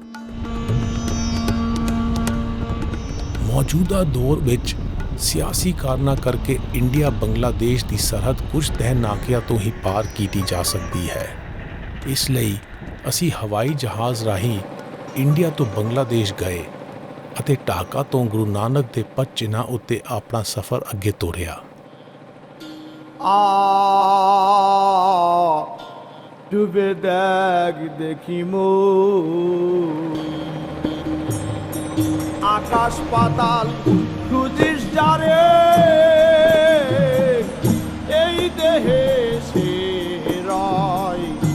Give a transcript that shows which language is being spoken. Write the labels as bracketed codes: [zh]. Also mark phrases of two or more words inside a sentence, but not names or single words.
[pa] ਮੌਜੂਦਾ ਦੌਰ ਵਿੱਚ ਸਿਆਸੀ ਕਾਰਨਾਂ ਕਰਕੇ ਇੰਡੀਆ ਬੰਗਲਾਦੇਸ਼ ਦੀ ਸਰਹੱਦ ਕੁਝ ਤਹਿ ਨਾਕਿਆਂ ਤੋਂ ਹੀ ਪਾਰ ਕੀਤੀ ਜਾ ਸਕਦੀ ਹੈ। ਇਸ ਲਈ ਅਸੀਂ ਹਵਾਈ ਜਹਾਜ਼ ਰਾਹੀਂ ਇੰਡੀਆ ਤੋਂ ਬੰਗਲਾਦੇਸ਼ ਗਏ ਅਤੇ ਢਾਕਾ ਤੋਂ ਗੁਰੂ ਨਾਨਕ ਦੇ ਪਦ ਚਿੰਨ੍ਹਾਂ ਉੱਤੇ ਆਪਣਾ ਸਫ਼ਰ ਅੱਗੇ ਤੋਰਿਆ। [bn] ডুবে দেখ দেখি মো আকাশ পাতাল খুঁজিস যারে এই দেহে সে রয়